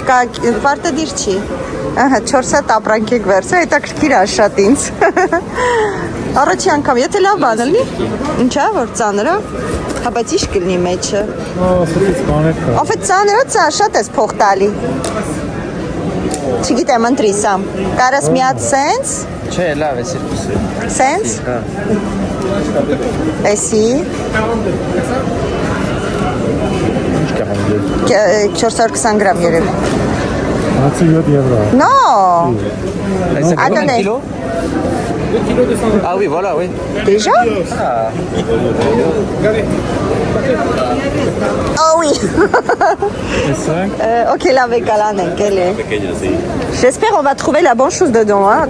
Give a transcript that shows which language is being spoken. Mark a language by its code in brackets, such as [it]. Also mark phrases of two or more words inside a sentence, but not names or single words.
[hy] պարտադիր չի Ահա, 4 հատ ապրանք եք վերցրել, հետաքրքիր է շատ ինձ Առաջի անգամ, եթե լավ բան լինի Ինչա, որ ծանր է Հա, բայց ինչ կլինի մեջը Ով է ծանր է, շատ ես փող տալի Չգիտեմ, ընտրի սամ Կարաս մի հատ սենց Չէ, լավ է սիրկուսը Սենց Էսի 420 գրամ երևի 27 եվրո No [fr] Combien de kilos 2 kilos 200 Ah oui, voilà, oui Déjà Oh oui Ok, la végalane, quelle est J'espère on va trouver la bonne chose dedans, hein.